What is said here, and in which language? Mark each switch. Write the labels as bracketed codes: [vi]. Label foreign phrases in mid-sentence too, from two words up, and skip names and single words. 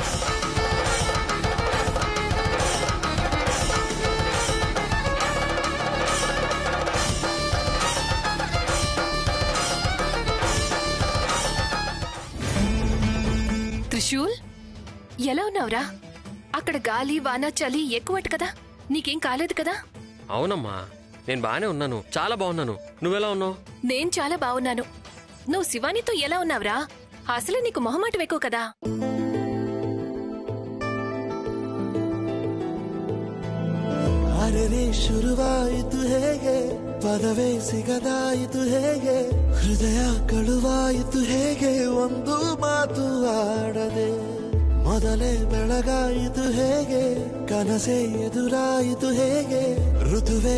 [te] త్రిశూల్, ఎలా ఉన్నావురా? అక్కడ గాలి వాన చలి ఎక్కువట కదా, నీకేం కాలేదు కదా? అవునమ్మా, నేను బాగానే ఉన్నాను, చాలా బాగున్నాను. నువ్వెలా ఉన్నావు? నేను చాలా బాగున్నాను. నువ్వు శివానితో ఎలా ఉన్నావురా? అసలు నీకు మొహమాటం ఎక్కువ కదా. [kn] ಅರೆ ಶುರುವಾಯಿತು ಹೇಗೆ, ಪದವೇ ಸಿಗದಾಯಿತು ಹೇಗೆ, ಹೃದಯ ಕಳುವಾಯಿತು ಹೇಗೆ, ಒಂದು ಮಾತು ಆಡದೆ ಮೊದಲೇ ಬೆಳಗಾಯಿತು ಹೇಗೆ, ಕನಸೇ ಎದುರಾಯಿತು ಹೇಗೆ, ಋತುವೇ